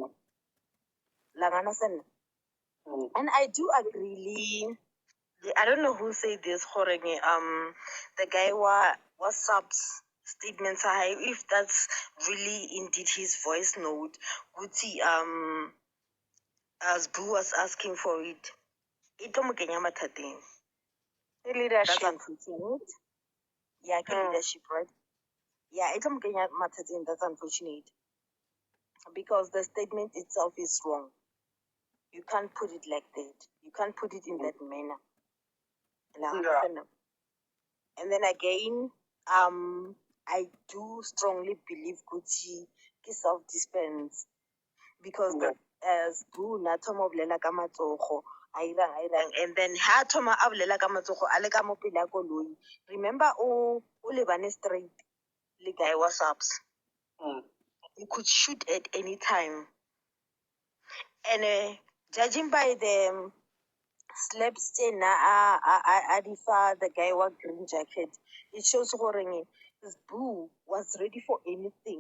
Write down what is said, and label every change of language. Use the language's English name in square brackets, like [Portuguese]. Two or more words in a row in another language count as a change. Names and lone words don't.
[English] And I do agree, I don't know who said this, the guy was statements high, if that's really indeed his voice note, Guti as Boo was asking for it. [Tswana] Ito mo kenya mathateng. [English] That's Leadership. unfortunate. Yeah, leadership, right? Yeah, [Tswana] ito mo kenya mathateng, [English] that's unfortunate. Because the statement itself is wrong. You can't put it like that. You can't put it in that manner. Yeah. And then again, I do strongly believe Gucci is self-defense because as Boo [Tswana] na thoma bolela ka matsogo a irang [English] and then [Tswana] ha thoma a bolela ka matsogo a le ka mo pele a koloi. Remember o lebane straight le guy WhatsApps. [English] You could shoot at any time. And judging by the slap stain [Tswana] a difa [English] the guy with green jacket, it shows gore this Boo was ready for anything.